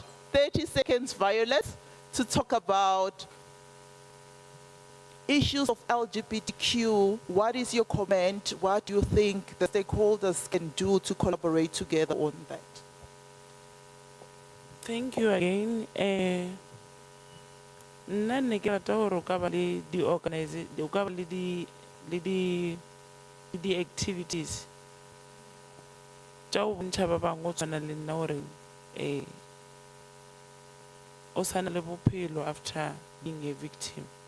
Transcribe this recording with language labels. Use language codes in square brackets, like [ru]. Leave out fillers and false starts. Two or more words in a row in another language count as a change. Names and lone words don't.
[en] 30 seconds, Violet, to talk about issues of LGBTQ. What is your comment? What do you think the stakeholders can do to collaborate together on that? Thank you again. [nso] Nna ne ke rata hore o ka ba le di-activities tša go bontšha ba bangwe o tshwana le nna gore o sana le bophelo [en] after being a victim.